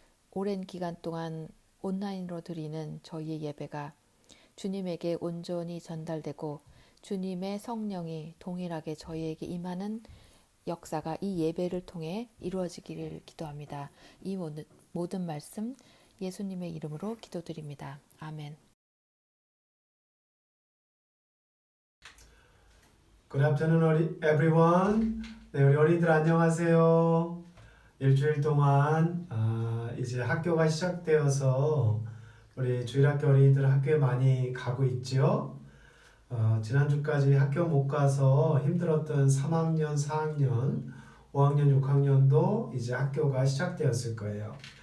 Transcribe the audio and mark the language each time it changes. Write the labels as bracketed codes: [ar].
[ko] 오랜 기간 동안 온라인으로 드리는 저희의 예배가 주님에게 온전히 전달되고 주님의 성령이 동일하게 저희에게 임하는 역사가 이 예배를 통해 이루어지기를 기도합니다. 이 모든 말씀 예수님의 이름으로 기도드립니다. 아멘. [en] Good afternoon, everyone. [ko] 네, 우리 어린이들 안녕하세요. 일주일 동안 이제 학교가 시작되어서 우리 주일학교 어린이들 학교에 많이 가고 있죠. 지난주까지 학교 못 가서 힘들었던 3학년, 4학년, 5학년, 6학년도 이제 학교가 시작되었을 거예요.